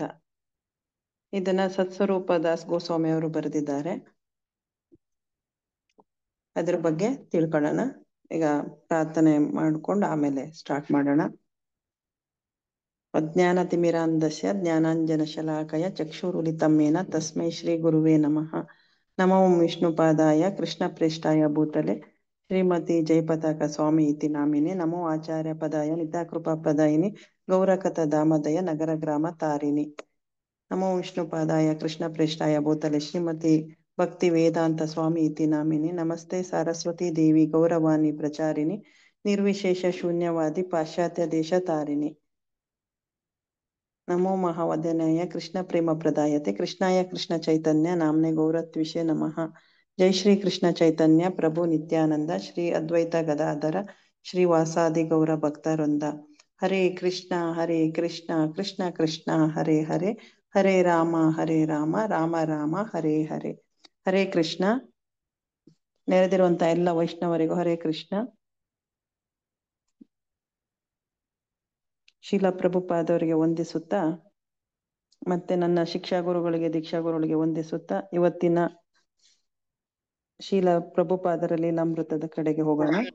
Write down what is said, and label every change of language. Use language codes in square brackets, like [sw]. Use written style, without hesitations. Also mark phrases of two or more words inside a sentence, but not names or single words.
[kn] ಇದನ್ನ ಸತ್ಸ್ವರೂಪ ದಾಸ್ ಗೋಸ್ವಾಮಿ ಅವರು ಬರೆದಿದ್ದಾರೆ. ಅದ್ರ ಬಗ್ಗೆ ತಿಳ್ಕೊಳ್ಳೋಣ. ಈಗ ಪ್ರಾರ್ಥನೆ ಮಾಡ್ಕೊಂಡು ಆಮೇಲೆ ಸ್ಟಾರ್ಟ್ ಮಾಡೋಣ. [sa] ಅಜ್ಞಾನತಿಮಿರಾಂಧಸ್ಯ ಜ್ಞಾನಾಂಜನ ಶಲಾಕಯ ಚಕ್ಷುರುಲಿತಮ್ಮೇನ ತಸ್ಮೈ ಶ್ರೀ ಗುರುವೇ ನಮಃ. ನಮೋ ವಿಷ್ಣುಪಾದಾಯ ಕೃಷ್ಣ ಪ್ರೇಷ್ಠಾಯ ಭೂತಲೆ ಶ್ರೀಮತಿ ಜಯಪತಾಕ ಸ್ವಾಮಿ ಇತಿ ನಾಮಿನೆ. ನಮೋ ಆಚಾರ್ಯ ಪದಾಯ ನಿತಾಕೃಪಾ ಪದಾಯಿನಿ ಗೌರಕಥ ದಾಮದಯ ನಗರ ಗ್ರಾಮ ತಾರಿಣಿ. ನಮೋ ವಿಷ್ಣುಪಾದಾಯ ಕೃಷ್ಣ ಪ್ರೇಷ್ಠಾಯ ಭೂತಲೆ ಶ್ರೀಮತಿ ಭಕ್ತಿ ವೇದಾಂತ ಸ್ವಾಮಿ ಇತಿ ನಾಮಿನೆ. ನಮಸ್ತೆ ಸರಸ್ವತಿ ದೇವಿ ಗೌರವಾಣಿ ಪ್ರಚಾರಿಣಿ ನಿರ್ವಿಶೇಷ ಶೂನ್ಯವಾದಿ ಪಾಶ್ಚಾತ್ಯ ದೇಶ ತಾರಿಣಿ. ನಮೋ ಮಹಾವದನಾಯ ಕೃಷ್ಣ ಪ್ರೇಮ ಪ್ರದಾಯತೆ ಕೃಷ್ಣಾಯ ಕೃಷ್ಣ ಚೈತನ್ಯ ನಾಮ್ನೆ ಗೌರತ್ವಿಷೆ ನಮಃ. ಜೈ ಶ್ರೀ ಕೃಷ್ಣ ಚೈತನ್ಯ ಪ್ರಭು ನಿತ್ಯಾನಂದ ಶ್ರೀ ಅದ್ವೈತ ಗದಾಧರ ಶ್ರೀ ವಾಸಾದಿ ಗೌರ ಭಕ್ತವೃಂದ. ಹರೇ ಕೃಷ್ಣ ಕೃಷ್ಣ ಕೃಷ್ಣ ಹರೇ ಹರೇ ಹರೇ ರಾಮ ರಾಮ ರಾಮ ಹರೇ ಹರೇ. ಹರೇ ಕೃಷ್ಣ. [kn] ನೆರೆದಿರುವಂತ ಎಲ್ಲ ವೈಷ್ಣವರಿಗೂ [sa] ಹರೇ ಕೃಷ್ಣ. [kn] ಶೀಲಾ ಪ್ರಭುಪಾದವರಿಗೆ ವಂದಿಸುತ್ತಾ ಮತ್ತೆ ನನ್ನ ಶಿಕ್ಷಾ ಗುರುಗಳಿಗೆ ದೀಕ್ಷಾ ಗುರುಗಳಿಗೆ ವಂದಿಸುತ್ತಾ ಇವತ್ತಿನ ಶೀಲಾ ಪ್ರಭುಪಾದರ ಲೀಲಾಮೃತದ ಕಡೆಗೆ ಹೋಗೋಣ.